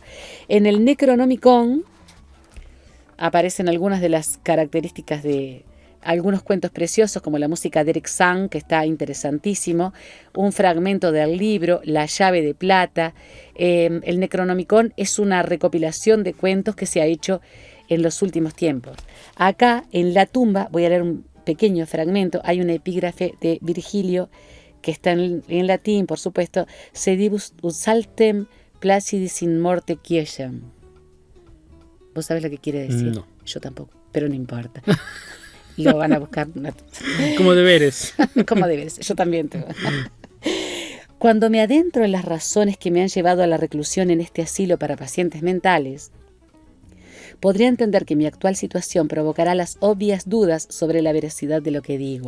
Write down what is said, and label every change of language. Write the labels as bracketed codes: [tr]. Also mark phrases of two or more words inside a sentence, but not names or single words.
[es] En el Necronomicon aparecen algunas de las características de algunos cuentos preciosos como la música de Eric Sang, que está interesantísimo, un fragmento del libro La llave de plata. El Necronomicon es una recopilación de cuentos que se ha hecho en los últimos tiempos. Acá, en la tumba, voy a leer un pequeño fragmento, hay una epígrafe de Virgilio que está en latín, por supuesto, [la] sedibus ut saltem placidis in morte quiescem. [es] ¿Vos sabés lo que quiere decir? No. Yo tampoco, pero no importa. Lo van a buscar. Como deberes. Como deberes, yo también tengo. Cuando me adentro en las razones que me han llevado a la reclusión en este asilo para pacientes mentales, podría entender que mi actual situación provocará las obvias dudas sobre la veracidad de lo que digo.